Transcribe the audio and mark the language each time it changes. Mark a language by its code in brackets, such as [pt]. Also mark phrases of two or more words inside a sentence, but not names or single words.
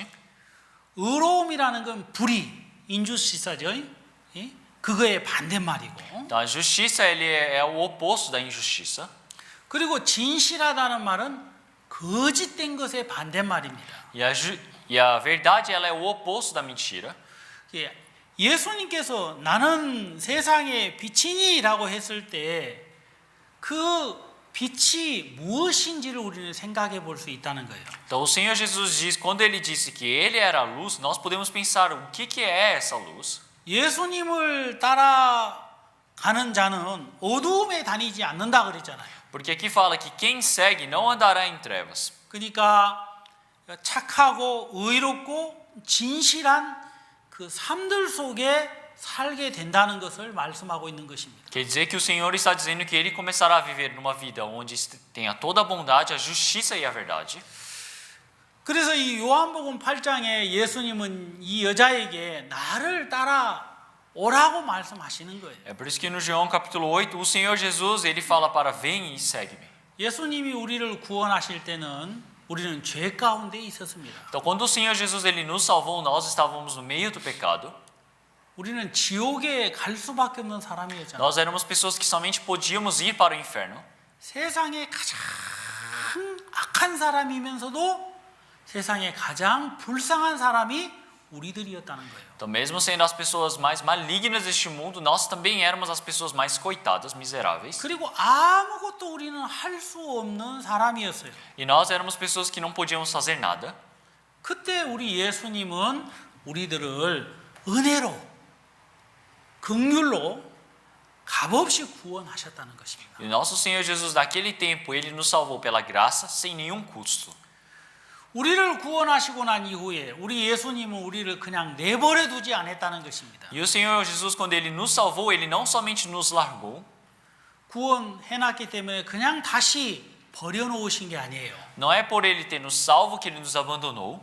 [ko] 의로움이라는 건 불의, 인주시사죠. 그거의 반대말이고, [pt] Então, a justiça ele é o oposto da injustiça. [ko] 그리고 진실하다는 말은 거짓된 것의 반대말입니다. [pt] E a verdade ela é o oposto da mentira. [ko] 예수님께서 나는 세상의 빛이니라고 했을 때 그 빛이 무엇인지를 우리는 생각해 볼 수 있다는 거예요. [pt] Então, o Senhor Jesus diz, quando ele disse que ele era a luz, nós podemos pensar o que é essa luz. [ko] 예수님을 따라가는 자는 어두움에 다니지 않는다 그랬잖아요. [pt] Porque aqui fala que quem segue não andará em trevas. [ko] 그러니까 착하고 의롭고 진실한 그 삶들 속에 살게 된다는 것을 말씀하고 있는 것입니다. [pt] Quer dizer que o Senhor está dizendo que ele começará a viver numa vida onde tenha toda a bondade, a justiça e a verdade. [ko] 그래서 이 요한복음 8장에 예수님은 이 여자에게 나를 따라 오라고 말씀하시는 거예요. [pt] É por isso que no João capítulo 8, o Senhor Jesus ele fala para vem e segue-me. [ko] 예수님이 우리를 구원하실 때는 우리는 죄 가운데 있었습니다. [pt] Então, quando o Senhor Jesus ele nos salvou, nós estávamos no meio do pecado. [ko] 우리는 지옥에 갈 수밖에 없는 사람이었잖아요. [pt] Nós éramos pessoas que somente podíamos ir para o inferno. [ko] 세상에 가장 악한 사람이면서도 세상에 가장 불쌍한 사람이 우리들이었다는 거예요. [pt] Então, mesmo sendo as pessoas mais malignas deste mundo, nós também éramos as pessoas mais coitadas, miseráveis. [ko] 그리고 아무것도 우리는 할 수 없는 사람이었어요. [pt] E nós éramos pessoas que não podíamos fazer nada. [ko] 그때 우리 예수님은 우리들을 은혜로, 긍휼로 값없이 구원하셨다는 것입니다. [pt] E nosso Senhor Jesus, naquele tempo, ele nos salvou pela graça, sem nenhum custo. [ko] 우리를 구원하시고 난 이후에 우리 예수님은 우리를 그냥 내버려 두지 않았다는 것입니다. [pt] E o Senhor Jesus, quando ele nos salvou, ele não somente nos largou, [ko] 구원해놨기 때문에 그냥 다시 버려놓으신 게 아니에요. [pt] não é por ele ter nos salvo que ele nos abandonou.